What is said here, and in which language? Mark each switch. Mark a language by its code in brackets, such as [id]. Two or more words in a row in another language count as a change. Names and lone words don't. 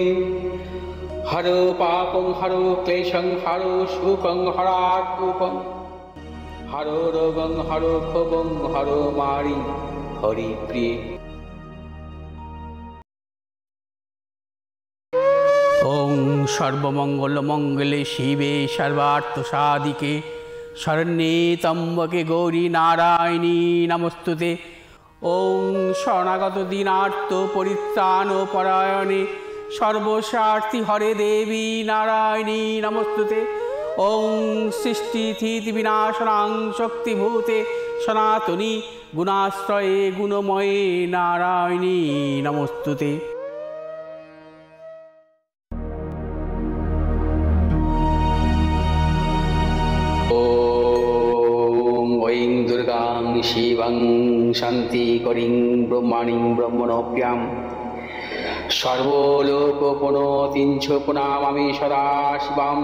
[sa] হর পাপং হর ক্লেশং হর সুখং হরাকুপং হর রোগং হর ক্ষোভং হর মারি হরি প্রিয়ে। ওং সর্বমঙ্গলমঙ্গলে শিবে সর্বার্থসাধিকে শরণ্যে ত্র্যম্বকে গৌরী নারায়ণী নমস্তুতে। ওং শরণাগত দীনার্ত পরিত্রাণ পরায়ণে সর্বস্বার্থী হরে দেবী নারায়ণী নমস্তুতে। ওং সৃষ্টিস্থিতি বিনাশনাং শক্তিভূতে সনাতনী গুণাশ্রয়ে গুণময়ে নারায়ণী নমস্তুতে। ঐং দুর্গাং শিবং শান্তিকরিং ব্রহ্মাণীং ব্রহ্মণপ্রিয়াং সর্বলোকপ্রণতিঞ্চ প্রণামামি সদা শিবাম।